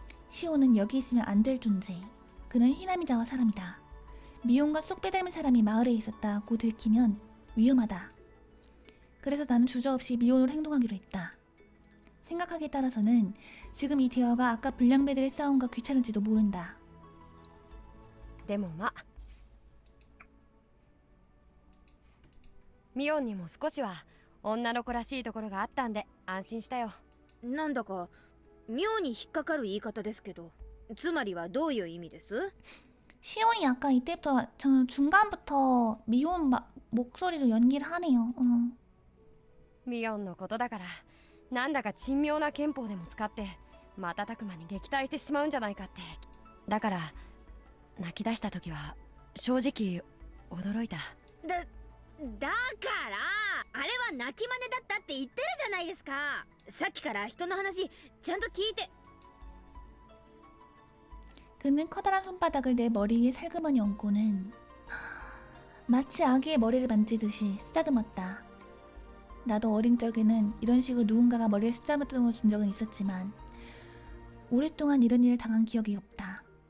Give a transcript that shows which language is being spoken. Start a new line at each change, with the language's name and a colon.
Korean: 시온은 여기 있으면 안 될 존재. 그는 히나미자와 사람이다. 미혼과 쏙 빼닮은 사람이 마을에 있었다고 들키면 위험하다. 그래서 나는 주저없이 미혼으로 행동하기로 했다. 생각하기에 따라서는 지금 이 대화가 아까 불량배들의 싸움과 귀찮을지도 모른다.
Japanese: でもまあミオンにも少しは女の子らしいところがあったんで安心したよ。なんだか妙に引っかかる言い方ですけど、つまりはどういう意味です？
Korean: 시온이 아까 이때부터 저는 중간부터 미혼 목소리로 연기를 하네요.
Japanese: ミオンのことだからなんだか珍妙な憲法でも使って瞬く間に撃退してしまうんじゃないかって。だから泣き出した時は正直驚いた。だからあれは泣き真似だったって言ってるじゃないですか。さっきから人の話ちゃんと聞いて。
Korean: 그는 커다란 손바닥을 내 머리 위에 살그머니 얹고는 마치 아기의 머리를 만지듯이 쓰다듬었다. 나도 어린 적에는 이런 식으로 누군가가 머리를 쓰다듬어 준 적은 있었지만 오랫동안 이런 일을 당한 기억이 없다.